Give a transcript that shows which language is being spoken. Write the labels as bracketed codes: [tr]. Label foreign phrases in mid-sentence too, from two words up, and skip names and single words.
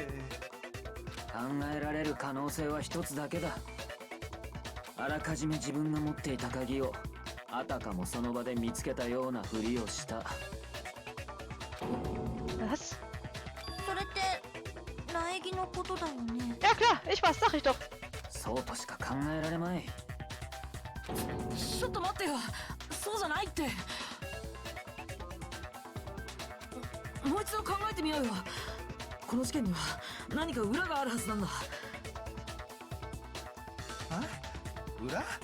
[ja] 考えられる可能性は一つだけだ。あらかじめ自分が持っていた鍵をあたかもその場で見つけたようなふりをした。 [de] Was? [ja] それって苗木のことだよね。 [de] Ja klar, ich weiß, sag ich doch. [ja] そうとしか考えられまい。ちょっと待ってよ。そうじゃないって。もう一度考えてみようよ。この事件には何か裏があるはずなんだ。あ？裏？